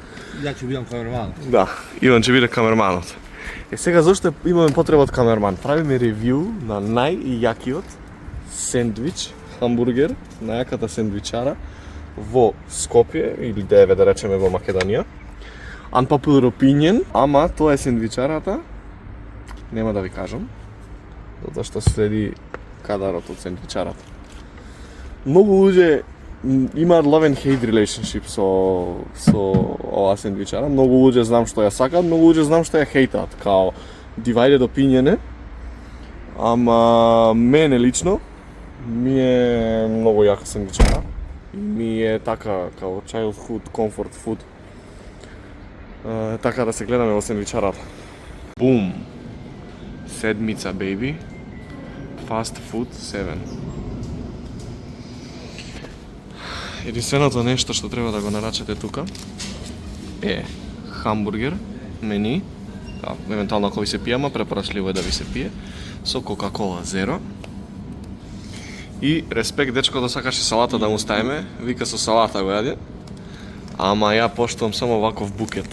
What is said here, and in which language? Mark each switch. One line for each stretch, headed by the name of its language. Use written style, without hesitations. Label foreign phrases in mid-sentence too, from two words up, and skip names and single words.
Macedonian: Ја ќе бидам камерманот. Да, Иван ќе биде камерманот. Сега зошто имаме потреба од камерман? Правиме ревју на најјакиот сендвич, хамбургер, најјаката сендвичара во Скопје или деве да речеме во Македонија.
English: Unpopular opinion,
Macedonian: ама тоа е сендвичарата. Нема да ви кажам, затоа што следи кадарот од сендвичарата. Многу луѓе имаат
English: love and hate relationship
Macedonian: со ова сендвичара. Многу луѓе знам што ја сакаат, многу луѓе знам што ја хейтаат, као
English: divided opinion
Macedonian: е. Ама мене лично ми е многу јака сендвичара. Ми е така као
English: childhood comfort food.
Macedonian: Така да се гледаме во сендвичарата. Бум. Седмица, baby. Fast food 7. Единственото нешто што треба да го нарачате тука е хамбургер, мени, евентуално ако ви се пие, ама препорачливо е да ви се пие, со Кока-Кола Zero. И респект, дечко да сакаше салата да му ставиме, вика со салата го јаде, ама ја поштувам само ваков букет.